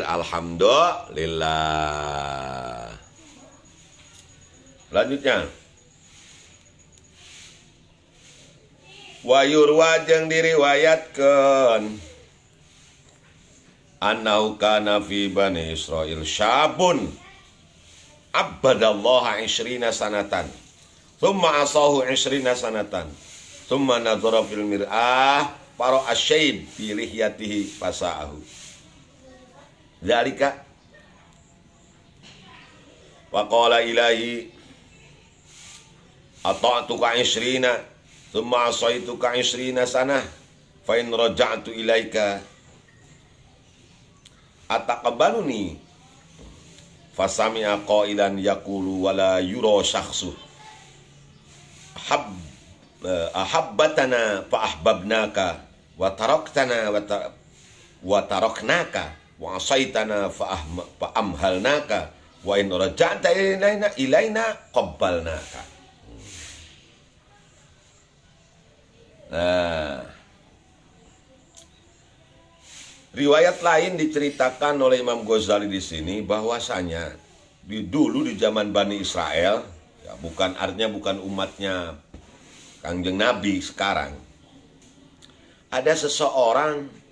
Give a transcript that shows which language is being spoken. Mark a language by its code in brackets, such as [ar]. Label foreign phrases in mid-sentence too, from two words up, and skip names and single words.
[ar] Alhamdulillah. Selanjutnya, ويروى [su] jeung diriwayatkeun [ar] أنه كان في بني إسرائيل شاب عبد الله 20 سنة ثم عصاه 20 سنة. ثم نظر في المرآة فرأى الشيب في لحيته فساءه. ذلك فقال إلهي أطعتك 20 ثم عصيتك 20 سنة فإن رجعت إليك أتقبلني فسمع قائلا يقول ولا يرى شخصه أحببتنا فأحببناك وتركتنا فتركناك وعصيتنا فأمهلناك وإن رجعت إلينا قبلناك. [id] Nah, riwayat lain diceritakan oleh Imam Ghazali di sini bahwasanya dulu di zaman Bani Israel, ya artinya bukan umatnya Kangjeng Nabi sekarang, ada seorang